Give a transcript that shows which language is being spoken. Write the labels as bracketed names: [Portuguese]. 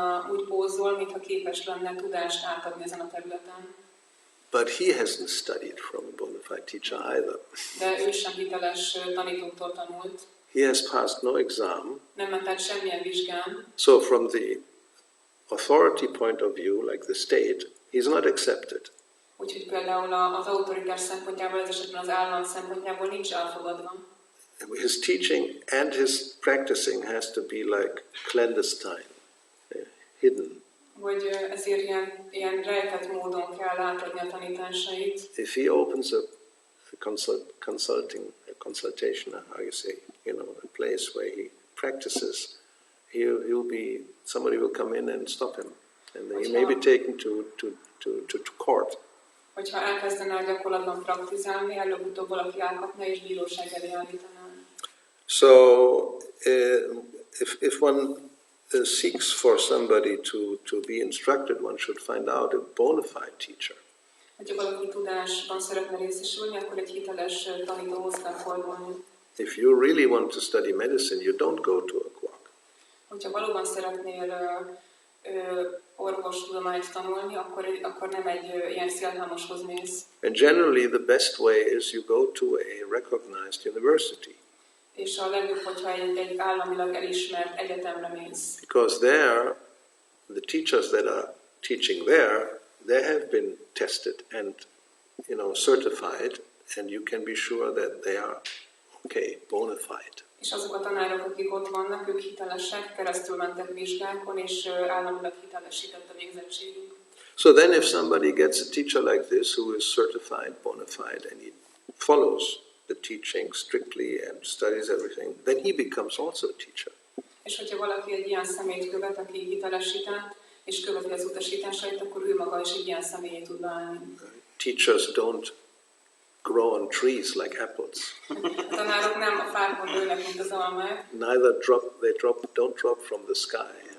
[Hungarian] Úgy pózol, mintha képes lenne tudást átadni ezen a területen. [English] But he hasn't studied from a bona fide teacher either. [Hungarian] De ő sem hiteles tanítóktól tanult. [English] He has passed no exam. [Hungarian] Nem ment át semmilyen vizsgán. [English] So from the authority point of view, like the state, he's not accepted. [Hungarian] Úgyhogy például az autoritás szempontjából, ez esetben az állam szempontjából nincs elfogadva. [English] His teaching and his practicing has to be like clandestine, hidden. [Hungarian] Hogy ezért ilyen rejtett módon kell átadni a tanításait. [English] If he opens a consultation, how you say, a place where he practices, somebody will come in and stop him, and then he may be taken to court. [Hungarian] Hogyha elkezdene gyakorlatban praktizálni, előbb-utóbb valaki elkapna és bíróság elé állítaná. [English] So, if one seeks for somebody to be instructed, one should find out a bona fide teacher. [Hungarian] Hogyha valaki tudásban szeretne részesülni, akkor egy hiteles tanítóhoz kell fordulni. [English] If you really want to study medicine, you don't go to a quack. [Hungarian] Hogyha valóban szeretnél orvostudományt tanulni, akkor nem egy ilyen szélhámoshoz mész. [English] And generally the best way is you go to a recognized university. [Hungarian] És a legjobb, hogyha egy államilag elismert egyetemre mész. [English] Because there, the teachers that are teaching there, they have been tested and, certified, and you can be sure that they are okay, bona fide. [Hungarian] És azok a tanárok, akik ott vannak, ők hitelesek, keresztül mentek vizsgákon, és államilag hitelesített a végzettségük. [English] So then if somebody gets a teacher like this who is certified, bona fide, and he follows the teaching strictly and studies everything, then he becomes also a teacher. [Hungarian] És hogyha valaki egy ilyen személyt követ, aki hitelesített, és követi az utasításait, akkor ő maga is egy ilyen személyé tud válni. [English] Teachers don't grow on trees like apples. [Hungarian] A tanárok nem a fákon nőnek, mint az almák. [English] Neither don't drop from the sky.